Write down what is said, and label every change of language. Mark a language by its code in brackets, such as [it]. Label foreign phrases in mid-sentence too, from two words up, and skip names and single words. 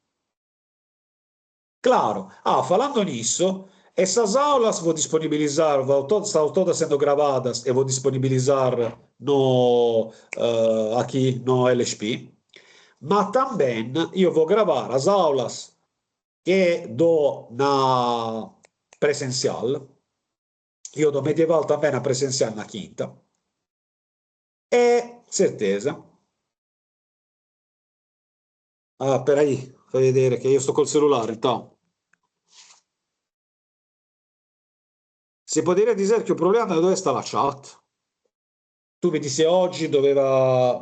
[pt] Claro, falando nisso, essas aulas vou disponibilizar, estão todas sendo gravadas e vou disponibilizar aqui no LSP, mas também eu vou gravar as aulas que dou na presencial, io do medieval também na presencial na quinta, e certeza. Peraí, [it] fai vedere che io sto col cellulare, então. Si potrebbe dire che il problema è dove sta la chat. Tu vedi se oggi doveva...